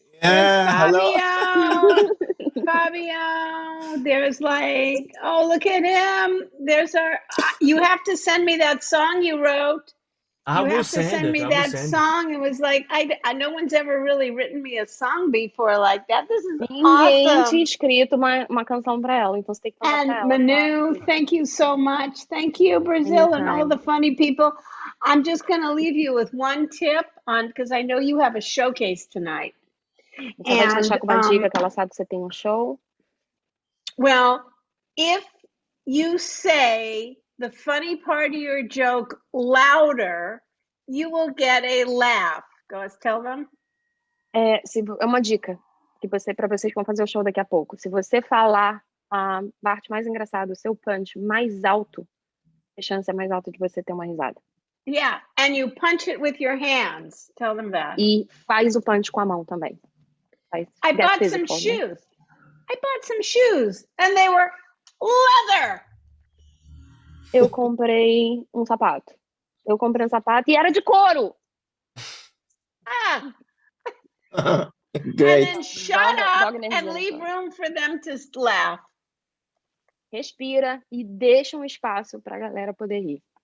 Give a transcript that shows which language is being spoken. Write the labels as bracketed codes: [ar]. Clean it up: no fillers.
[en] Yeah, hello. Fabio, there's like, oh, look at him. You have to send me that song you wrote. I will send me that song. It was like, no one's ever really written me a song before like that. This is [pt] Ninguém [en] awesome. [pt] tinha escrito uma canção para ela, então você tem que falar pra ela. [en] Manu, thank you so much. Thank you, Brazil, and all the funny people. I'm just going to leave you with one tip because I know you have a showcase tonight. [pt] Você vai te deixar com uma dica que ela sabe que você tem um show? [en] Well, if you say the funny part of your joke louder, you will get a laugh. Go, tell them. [pt] É uma dica para vocês que vão fazer o show daqui a pouco. Se você falar a parte mais engraçada, o seu punch mais alto, a chance é mais alta de você ter uma risada. [en] Yeah, and you punch it with your hands. Tell them that. [pt] E faz o punch com a mão também. [en] I bought some shoes. I bought some shoes, and they were leather. [pt] Eu comprei um sapato. E era de couro. [en] Great. And then shut up and leave room for them to laugh. [pt] Respira e deixa um espaço para a galera poder rir.